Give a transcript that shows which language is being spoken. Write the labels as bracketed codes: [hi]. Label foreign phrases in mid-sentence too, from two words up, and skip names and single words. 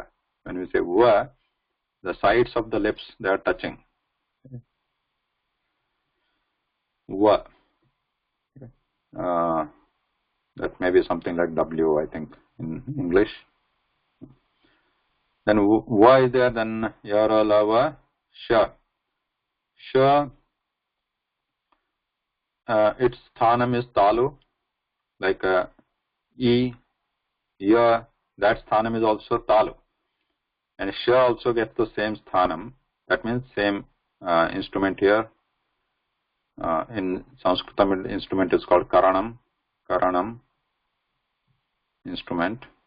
[en] When we say wa, the sides of the lips, they are touching. Wa. That may be something like W, I think, in English. Then wa is there, then yara, lava, sha. Sha, its sthanam is talu, like e, ya, that sthanam is also talu. And sha also gets the same sthanam. That means same instrument here. In Sanskritam, instrument is called karanam instrument.